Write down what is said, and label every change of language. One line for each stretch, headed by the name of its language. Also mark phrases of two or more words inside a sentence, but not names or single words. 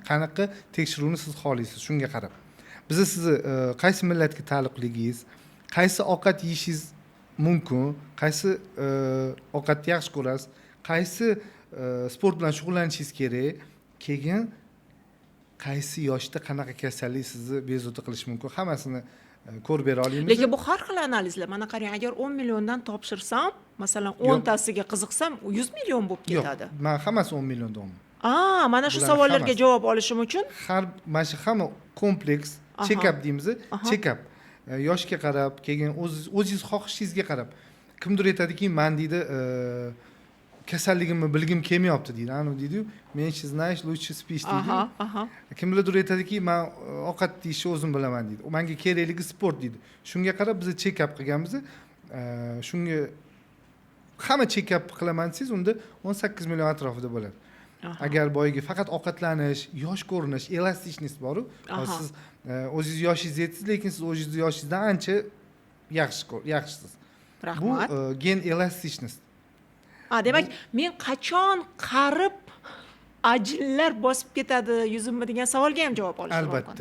Uzbek: Qanaqa tekshiruvni siz xohlaysiz, shunga qarab. Biz sizni qaysi millatga taalluqligingiz, qaysi ovqat yeyishingiz mumkin, qaysi ovqatni yaxshi ko'rasiz, qaysi sport bilan shug'ullanishingiz kerak, keyin qaysi yoshda qanaqa kasallik sizni bezovta qilishi mumkin, hammasini ko'rib bera olamiz. Lekin bu har xil analizlar. Mana qarang, agar 10 milliondan topshirsam, masalan 10 tasiga qiziqsam, 100 million bo'lib ketadi. Yo'q, men hammasi 10 milliondan. Mana shu savollarga javob olishim uchun mana shu hamma kompleks check-up deymiz, check-up. Yoshga qarab, keyin o'zingiz xohishingizga qarab. Kimdir aytadiki, men deydi, kasalligimni bilgim kelmayapti deydi. Anu deydi-yu, men siz
Russian: знаешь, лучше спишь
Uzbek: deydi. Kimlardir aytadiki, men ovqat yeyishni o'zim bilaman deydi. Menga kerakligi sport deydi. Shunga qarab biz check-up qilganmiz. Shunga hamma check-up qilaman desangiz, unda 18 million atrofida bo'ladi. Agar boyagi faqat ovqatlanish, yosh ko'rinish, elastikность bor-u, siz o'zingiz yoshingiz yetasiz, lekin siz o'zingiz yoshingizdan ancha yaxshisiz. Rahmat. Bu gen elastikность. Demak, men qachon qarib ajinlar bosib ketadi yuzimni degan savolga ham javob olish mumkin.